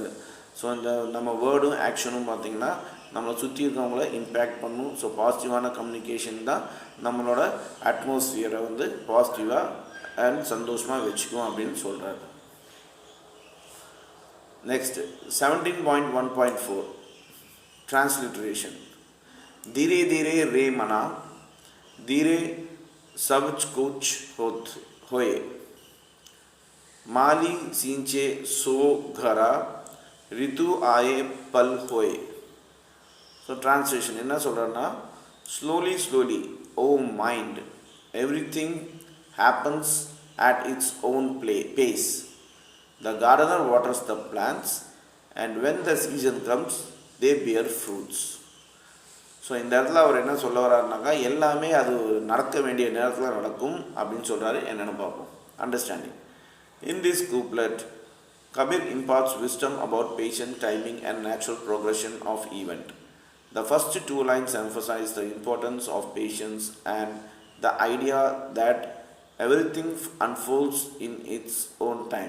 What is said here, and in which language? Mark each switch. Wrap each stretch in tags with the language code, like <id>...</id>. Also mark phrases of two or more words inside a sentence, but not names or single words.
<ta>ஸோ இந்த நம்ம வேர்டும் ஆக்ஷனும் பார்த்திங்கன்னா நம்மளை சுற்றி இருக்கவங்கள இம்பேக்ட் பண்ணும். ஸோ பாசிட்டிவான கம்யூனிகேஷன் தான் நம்மளோட அட்மாஸ்ஃபியரை வந்து பாசிட்டிவாக அண்ட் சந்தோஷமாக வச்சுக்கும் அப்படின்னு சொல்கிறாரு.</ta> <en>next 17.1.4 transliteration.</en> <hi>धीरे धीरे रे मना, धीरे सब कुछ होए, माली सींचे सो घरा, ऋतु आए पल होए.</hi> <ta>ஸோ ட்ரான்ஸ்லேஷன் என்ன சொல்கிறேன்னா,</ta> <en>slowly slowly o mind, everything happens at its own pace. The gardener waters the plants, and when the season comes, they bear fruits.</en> <ta>ஸோ இந்த இடத்துல அவர் என்ன சொல்ல வர்றாருனாக்கா, எல்லாமே அது நடக்க வேண்டிய நேரத்தில் நடக்கும் அப்படின்னு சொல்கிறாரு. என்னென்னு பார்ப்போம். அண்டர்ஸ்டாண்டிங்.</ta> <en>in this couplet, Kabir imparts wisdom about patient timing and natural progression of event. The first two lines emphasize the importance of patience and the idea that everything unfolds in its own time.</en>